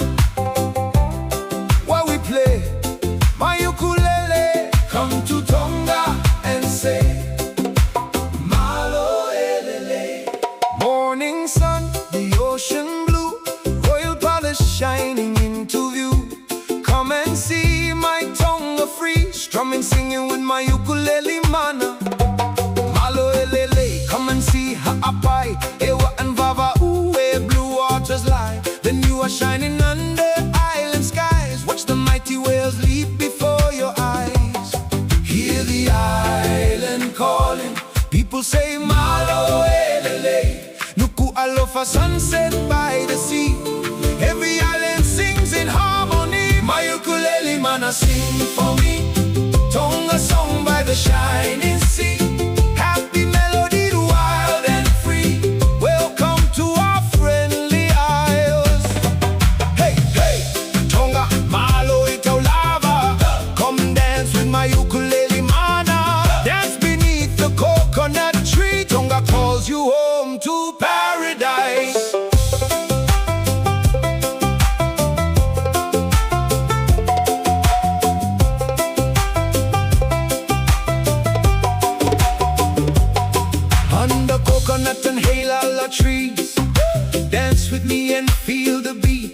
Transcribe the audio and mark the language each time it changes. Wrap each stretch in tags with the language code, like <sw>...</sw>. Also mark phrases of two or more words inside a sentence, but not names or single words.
<en>While we play my ukulele, come to Tonga and say</en> <to>Mālō LELEI.</to> <en>Morning sun, the ocean blue, royal palace shining into view. Come and see my Tonga free, strumming, singing with my ukulele mana.</en> <to>Mālō LELEI,</to> <en>come and see Haʻapai, ʻEua and Vavaʻu, where blue waters lie. The Niuas shining under island skies. Watch the mighty whales leap before your eyes. Hear the island calling, people say</en> <to>Mālō LELEI.</to> <en>Nuku'alofa, sunset by the sea. Every island sings in harmony. My ukulele mana sing for me. Tonga song by the shining sea. Happy melody, wild and free. Welcome to our friendly isles. Hey, hey, Tonga,</en> <to>Mālō taulava.</to> <en>Come dance with my ukulele mana. Dance beneath the coconut tree. Tonga calls you home to paradise. Under coconut and heilala trees, dance with me and feel the beat.</en>